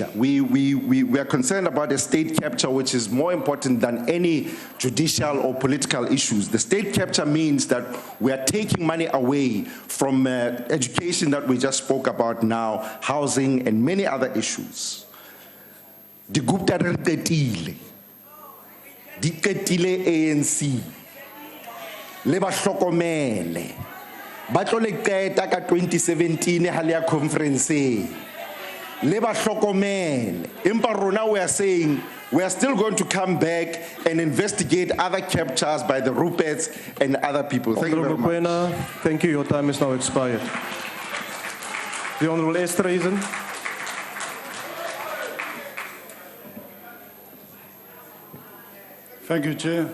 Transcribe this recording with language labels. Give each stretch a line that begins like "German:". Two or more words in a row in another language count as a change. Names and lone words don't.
English: We are concerned about the state capture, which is more important than any judicial or political issues. The state capture means that we are taking money away from education that we just spoke about now, housing, and many other issues. The Gupta
Southern Sotho: di qetile ANC le ba hlokomele ba tlo le qeta ka 2017 ha le conference le ba hlokomele empa rona
English: we are saying We are still going to come back and investigate other captures by the Ruperts and other people. Thank you very Honourable much. Mokoena, thank you. Your time has now expired. The Honourable Esterhuizen. Thank you, Chair.